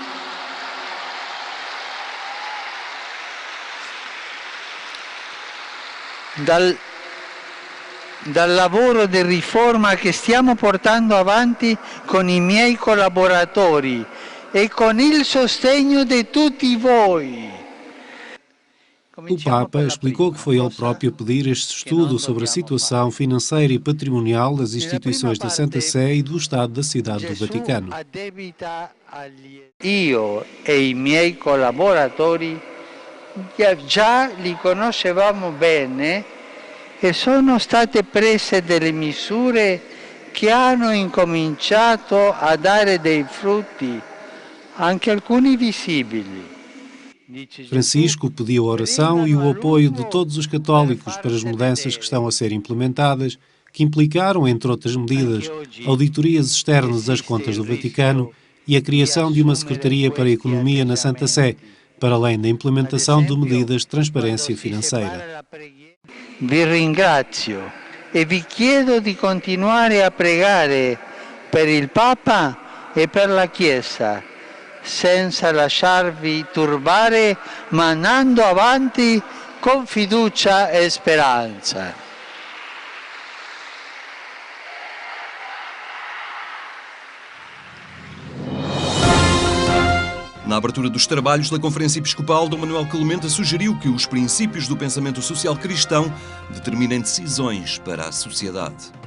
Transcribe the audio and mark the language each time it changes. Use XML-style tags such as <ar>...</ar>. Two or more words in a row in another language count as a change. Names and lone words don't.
<it>dal lavoro di riforma che stiamo portando avanti con i miei collaboratori e con il sostegno di tutti voi.</it> <pt>O Papa explicou que foi ele próprio a pedir este estudo sobre a situação financeira e patrimonial das instituições da Santa Sé e do Estado da Cidade do Vaticano.</pt> <it>Io e i miei collaboratori già li conoscevamo bene e sono state prese delle misure che hanno incominciato a dare dei frutti, anche alcuni visibili.</it> <pt>Francisco pediu a oração e o apoio de todos os católicos para as mudanças que estão a ser implementadas, que implicaram, entre outras medidas, auditorias externas das contas do Vaticano e a criação de uma Secretaria para a Economia na Santa Sé, para além da implementação de medidas de transparência financeira.</pt> <it>Vi ringrazio e vi chiedo di continuare a pregare per il Papa e per la Chiesa, senza lasciarvi turbare, ma andando avanti con fiducia e speranza.</it> <pt>Na abertura dos trabalhos da Conferência Episcopal, Dom Manuel Clemente sugeriu que os princípios do pensamento social cristão determinem decisões para a sociedade.</pt>